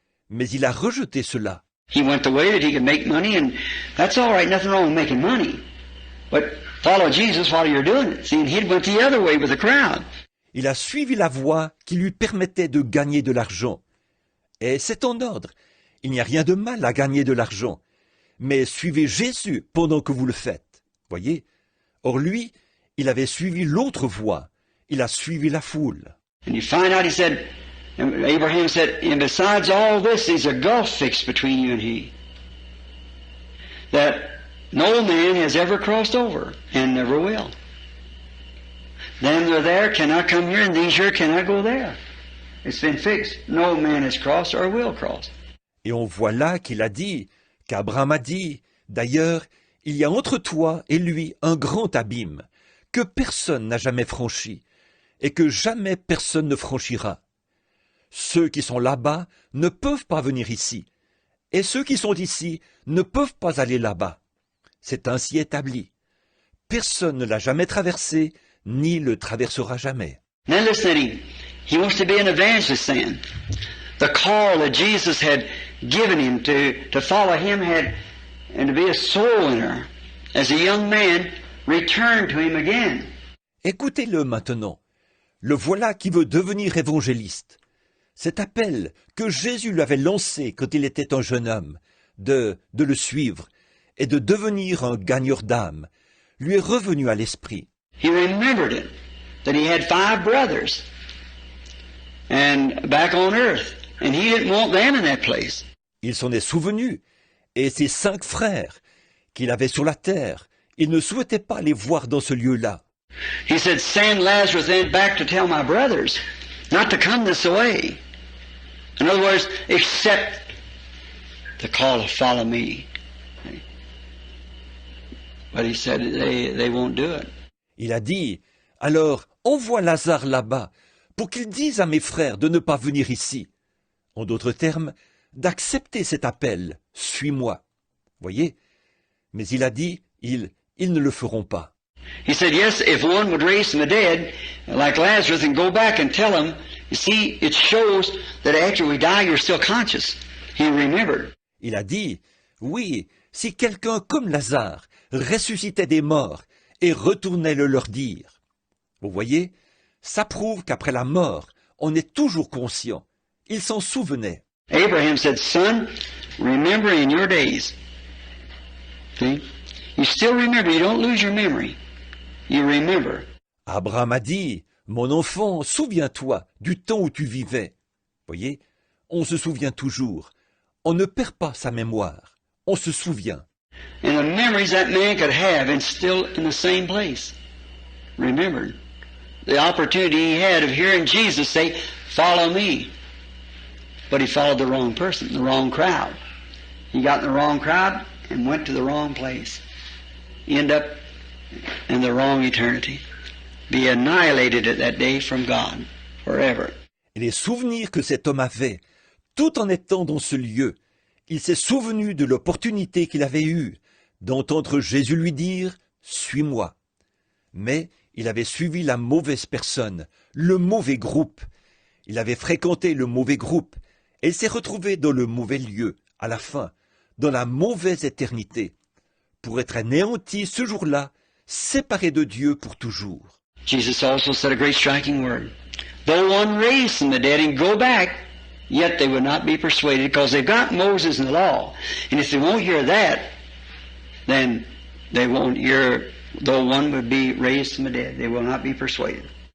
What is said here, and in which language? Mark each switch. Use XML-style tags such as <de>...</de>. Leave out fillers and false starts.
<fr>Mais il a rejeté cela.</fr> <en>He went the way that he could make money, and that's all right, nothing wrong with making money. But follow Jesus while you're doing it. See, and he went the other way with the crowd.</en> <fr>Il a suivi la voie qui lui permettait de gagner de l'argent. Et c'est en ordre. Il n'y a rien de mal à gagner de l'argent. Mais suivez Jésus pendant que vous le faites. Voyez? Or lui, il avait suivi l'autre voie. Il a suivi la foule.</fr> <en>And you find out, he said, Abraham said, and besides all this, there's a gulf fixed between you and he, that no man has ever crossed over, and never will. Them that are there cannot come here, and these here cannot go there. It's been fixed. No man has crossed or will cross.</en> <fr>Et on voit là qu'il a dit, qu'Abraham a dit, d'ailleurs, il y a entre toi et lui un grand abîme, que personne n'a jamais franchi, et que jamais personne ne franchira. Ceux qui sont là-bas ne peuvent pas venir ici, et ceux qui sont ici ne peuvent pas aller là-bas. C'est ainsi établi. Personne ne l'a jamais traversé, ni le traversera jamais.</fr> <en>Now listen to him. He wants to be an evangelist then. The call that Jesus had given him to follow him and to be a soul winner. As a young man, returned to him again.</en> <fr>Écoutez-le maintenant. Le voilà qui veut devenir évangéliste. Cet appel que Jésus lui avait lancé quand il était un jeune homme, de le suivre et de devenir un gagneur d'âme, lui est revenu à l'esprit.</fr> <en>He remembered it, that he had 5 brothers and back on earth, and he didn't want them in that place.</en> <fr>Il s'en est souvenu, et ses 5 frères qu'il avait sur la terre, il ne souhaitait pas les voir dans ce lieu-là.</fr> <en>He said, send Lazarus then back to tell my brothers not to come this way. In other words, accept the call to follow me. But he said they won't do it.</en> <fr>Il a dit, alors envoie Lazare là-bas pour qu'il dise à mes frères de ne pas venir ici. En d'autres termes, d'accepter cet appel, suis-moi. Voyez? Mais il a dit, ils ne le feront pas.</fr> <en>He said, yes, if one would raise from the dead, like Lazarus, and go back and tell him, you see, it shows that after we die, you're still conscious. He remembered.</en> <fr>Il a dit, oui, si quelqu'un comme Lazare ressuscitait des morts et retournait le leur dire. Vous voyez, ça prouve qu'après la mort, on est toujours conscient. Il s'en souvenait.</fr> <en>Abraham said, son, remember in your days. See? You still remember. You don't lose your memory. You remember.</en> <fr>Abraham a dit, mon enfant, souviens-toi du temps où tu vivais. Voyez, on se souvient toujours. On ne perd pas sa mémoire. On se souvient.</fr> <en>And the memories that man could have and still in the same place. Remembered. The opportunity he had of hearing Jesus say, follow me. But he followed the wrong person, the wrong crowd. He got in the wrong crowd and went to the wrong place. End up in the wrong eternity. Be annihilated at that day from God forever.</en> <fr>Et les souvenirs que cet homme avait, tout en étant dans ce lieu, il s'est souvenu de l'opportunité qu'il avait eue d'entendre Jésus lui dire « Suis-moi ». Mais il avait suivi la mauvaise personne, le mauvais groupe. Il avait fréquenté le mauvais groupe et il s'est retrouvé dans le mauvais lieu, à la fin, dans la mauvaise éternité, pour être anéanti ce jour-là, séparé de Dieu pour toujours.</fr> <en>Jesus also said a great striking word. Though one raised from the dead and go back, yet they would not be persuaded, because they've got Moses and the law. And if they won't hear that, then they won't hear, though one would be raised from the dead, they will not be persuaded.</en>